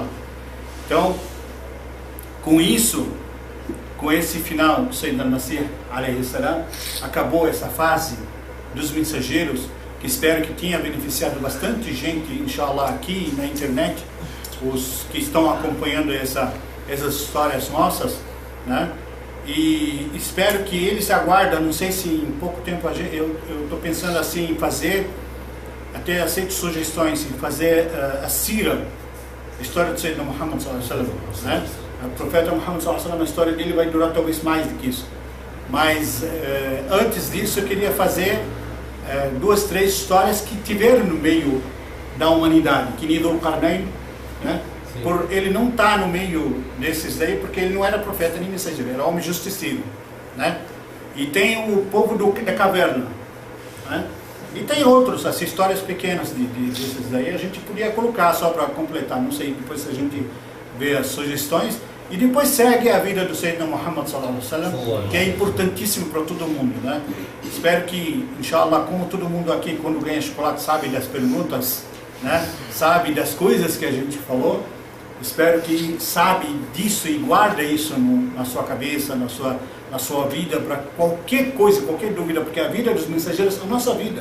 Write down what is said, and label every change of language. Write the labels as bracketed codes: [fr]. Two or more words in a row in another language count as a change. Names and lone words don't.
[pt] Então, com isso, com esse final do Sayyidina Masih, [ar] عليه السلام, [pt] acabou essa fase dos mensageiros, que espero que tenha beneficiado bastante gente, inshallah, aqui na internet, os que estão acompanhando essas histórias nossas, né? E espero que eles aguardem, não sei se em pouco tempo eu estou pensando assim em fazer, até aceito sugestões, em fazer a Sira, a história do Sayyidina Muhammad [ar] صلى الله عليه وسلم, [pt] né? O profeta Muhammad [ar] صلى الله عليه وسلم, [pt] a história dele vai durar talvez mais do que isso. Mas antes disso eu queria fazer 2, 3 histórias que tiveram no meio da humanidade, que nem Dhul Qarnayn, né? Por ele não estar no meio desses daí, porque ele não era profeta nem mensageiro, era homem justiceiro, né? E tem o povo da caverna, né? E tem outros, as histórias pequenas desses daí, a gente podia colocar só para completar, não sei, depois a gente vê as sugestões. E depois segue a vida do Sayyidina Muhammad [ar] صلى الله عليه وسلم, [pt] que é importantíssimo para todo mundo, né? Espero que, inshallah, como todo mundo aqui quando ganha chocolate sabe das perguntas, né? Sabe das coisas que a gente falou, espero que sabe disso e guarda isso na sua cabeça, na sua vida, para qualquer coisa, qualquer dúvida, porque a vida dos mensageiros é a nossa vida.